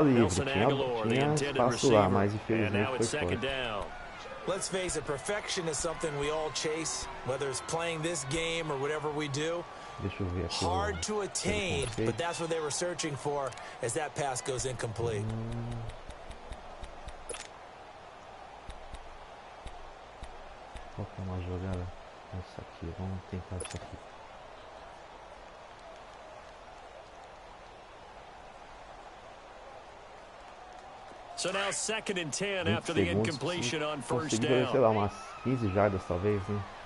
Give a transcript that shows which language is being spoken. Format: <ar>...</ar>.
<pt>livre, tinha espaço lá, mas infelizmente foi forte.</pt> <en>Let's face it, perfection is something we all chase, whether it's playing this game or whatever we do.</en> <pt>Deixa eu ver aqui.</pt> <en>Hard to attain, but that's what they were searching for as that pass goes incomplete.</en> <pt>Qual que é uma jogada? Essa aqui, vamos tentar essa aqui.</pt> <en>So now 2nd and 10 after the incompletion on first down.</en> <pt>Sei lá, umas 15 jardas talvez, né?</pt>